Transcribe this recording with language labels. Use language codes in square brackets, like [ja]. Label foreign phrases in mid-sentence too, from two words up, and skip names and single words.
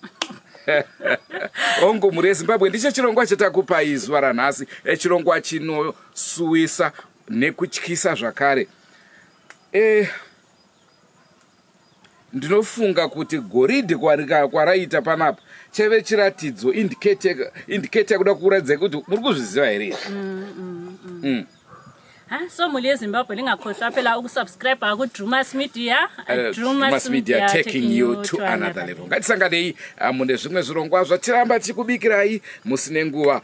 [sn] Ongo muri yeZimbabwe ndicho chirongwa chatakupai zuva ranhasi, chirongwa chinosuwisa nekutyisa zvakare. Ndinofunga kuti goridhe kwaraita panapa chave chiratidzo indicator kuda kuratidza kuti muri kuzviziva here. [nd] So muli yeZimbabwe lingakhohlwa phela ukusubscribe ku Drewmas Media. [en] Drewmas Media taking you to another level. [sn] Ngatisanganei mune zvimwe zvirongwa zvatiramba tikubikirai musine nguva.